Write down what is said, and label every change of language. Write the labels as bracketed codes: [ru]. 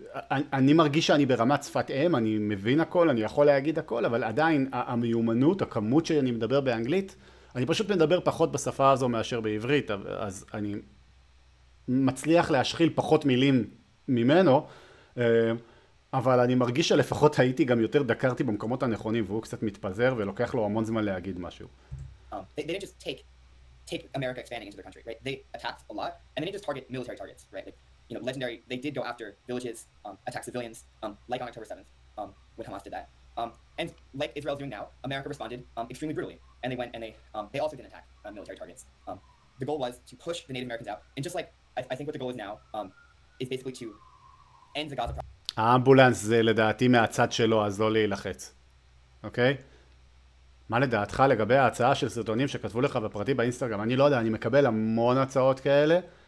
[he] אני מרגיש שאני ברמת שפת אם, אני מבין הכל, אני יכול להגיד הכל, אבל עדיין המיומנות, הכמות שאני מדבר באנגלית, אני פשוט מדבר פחות בשפה הזו מאשר בעברית, אז אני מצליח להשחיל פחות מילים ממנו, אבל אני מרגיש שלפחות הייתי גם יותר דקרתי במקומות הנכונים, והוא קצת מתפזר ולוקח לו המון זמן להגיד משהו. [en] They didn't just take America expanding into their country, right? They attacked a lot, and they didn't just target military targets, right? Like, you know, legendary, they did go after villages, attack civilians, like on October 7th, when Hamas did that. And like Israel's doing now, America responded extremely brutally, and they went and they also didn't attack military targets. The goal was to push the Native Americans out, and just like, I think what the goal is now is basically to end the Gaza problem. [he] האמבולנס זה לדעתי מהצד שלו, אז לא להילחץ. אוקיי? מה לדעתך לגבי ההצעה של סרטונים שכתבו לך בפרטי באינסטגרם? אני לא יודע, אני מקבל המון הצעות כאלה.